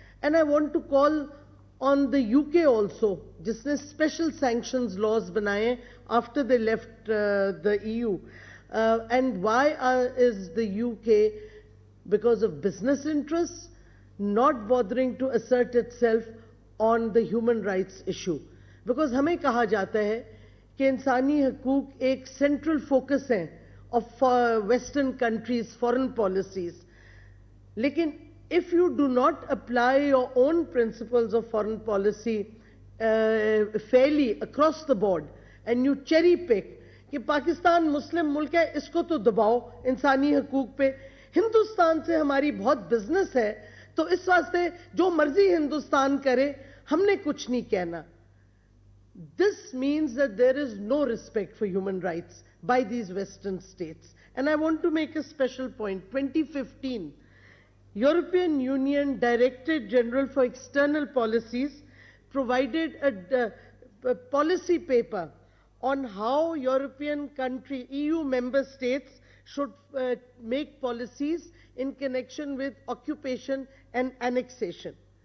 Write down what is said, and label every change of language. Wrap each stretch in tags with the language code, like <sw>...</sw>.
<en>And I want to call on the UK also,</en> <hi>जिसने</hi> <en>special sanctions laws बनाए after they left the EU. And why is the UK, because of business interests, not bothering to assert itself on the human rights issue.</en> <hi>Because हमें कहा जाता है कि इंसानी हकूक एक central focus है of Western countries' foreign policies. Lekin</hi> <en>if you do not apply your own principles of foreign policy fairly across the board and you cherry pick</en> <hi>कि पाकिस्तान मुस्लिम मुल्क है, इसको तो दबाओ इंसानी हकूक पे, हिंदुस्तान से हमारी बहुत बिजनेस है, तो इस वास्ते जो मर्जी हिंदुस्तान करे, हमने कुछ नहीं कहना.</hi> <en>This means that there is no respect for human rights by these Western states. And I want to make a special point. 2015, European Union Director General for External Policies provided a policy paper on how European EU member states should make policies in connection with occupation and annexation.</en>